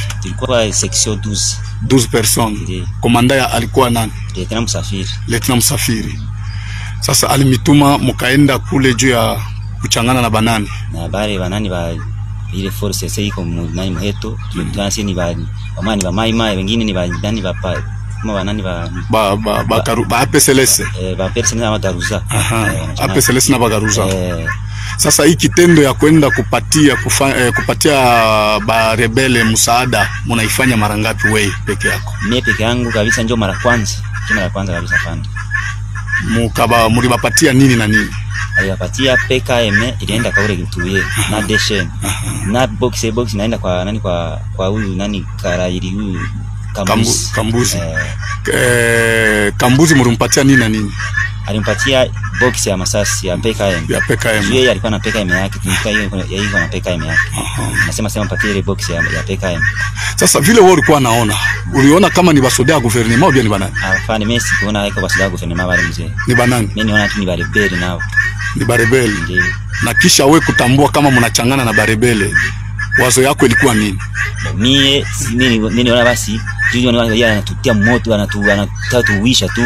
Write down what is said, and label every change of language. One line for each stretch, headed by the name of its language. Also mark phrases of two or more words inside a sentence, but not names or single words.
Swahili: Tulikuwa section 12.
French: 12 personnes.
Swahili: Ndiyo. Komanda alikuwa nani? Lieutenant Msafiri. Lieutenant Msafiri. Sasa alimituma mkaenda kule juu ya kuchangana na banani. Na habari banani ile force sasa iko nani mheto tunasi ni ba wamani ba mai wengine ni ba ndani ba pa kama banani ba APCLS ba APCLS na bagaruza APCLS na bagaruza. Sasa hii kitendo ya kwenda kupatia ba rebele msaada mnaifanya mara ngapi wewe peke yako? Mimi peke yangu kabisa ndio mara kwanza kabisa fanda. Mulibapatia nini na nini? Aliwapatia PKM ilienda kwa ule kituye na deshen na box naenda kwa nani kwa huyu nani Karairi huyu Kambuzi. Kambuzi mulimpatia nini na nini? Alimpatia box ya masasi ya PKM. Yeye alikuwa na PKM yake, yeye na PKM yake. Nasema mpatie ile box ya PKM. Sasa vile wewe ulikuwa naona, uliona kama ni basoda ya gouvernement
French: au bien
Swahili: ni banani? Hapana, mimi sikuona haiko basoda ya gouvernement wale mzee. Ni banani? Mimi niona tu ni barebeli nao. Ni barebeli. Ndiyo. Na kisha wewe kutambua kama mnachangana na barebeli, wazo yako ilikuwa nini? Mimi niona basi Junior ni wale anatutia moto anatuwisha tu.